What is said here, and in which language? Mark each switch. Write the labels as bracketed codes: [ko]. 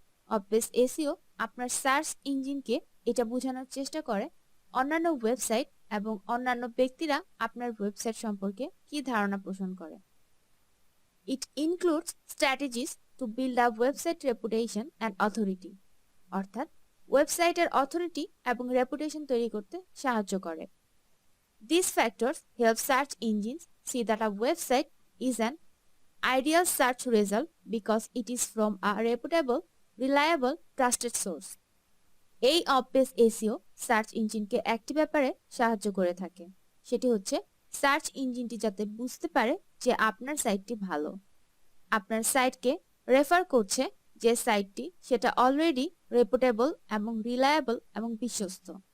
[bn] Of page SEO আপনার search ইঞ্জিনকে এটা বোঝানোর চেষ্টা করে অন্যান্য ওয়েবসাইট এবং অন্যান্য ব্যক্তিরা আপনার ওয়েবসাইট সম্পর্কে কি ধারণা পোষণ করে। [en] it includes strategies to build up website reputation and authority, [bn] অর্থাৎ ওয়েবসাইটের অথরিটি এবং রেপুটেশন তৈরি করতে সাহায্য করে। [en] These factors help search engines see that a website is an ideal search result because it is from a reputable, reliable, trusted source. [bn] এই of page SEO search ইঞ্জিনকে একটি ব্যাপারে সাহায্য করে থাকে, সেটি হচ্ছে সার্চ ইঞ্জিনটি যাতে বুঝতে পারে যে আপনার সাইটটি ভালো, আপনার সাইটকে রেফার করছে যে সাইটটি সেটা অলরেডি রেপুটেবল এবং রিলায়েবল এবং বিশ্বস্ত।